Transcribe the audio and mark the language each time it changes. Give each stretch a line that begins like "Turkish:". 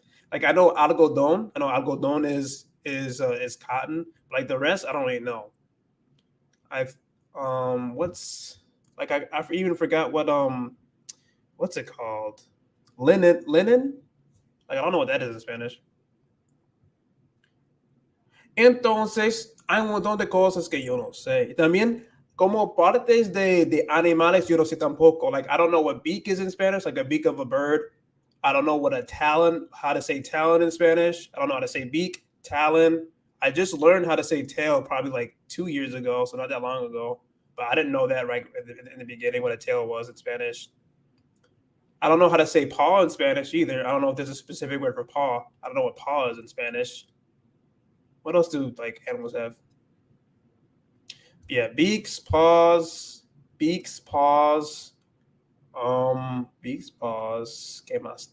English: Like I know algodón. I know algodón is cotton. But like the rest, I don't really know. I've what's like I even forgot what's it called? Linen. Like I don't know what that is in Spanish.
Spanish: Entonces, hay un montón de cosas que yo no sé. También, como partes de animales, yo no sé tampoco.
English: Like, I don't know what beak is in Spanish, like a beak of a bird. I don't know what a talon, how to say talon in Spanish. I don't know how to say beak, talon. I just learned how to say tail probably like 2 years ago, so not that long ago. But I didn't know that right in the beginning what a tail was in Spanish. I don't know how to say paw in Spanish either. I don't know if there's a specific word for paw. I don't know what paw is in Spanish. What else do like animals have? Yeah, beaks, paws, beaks, paws,
Spanish: ¿Qué más?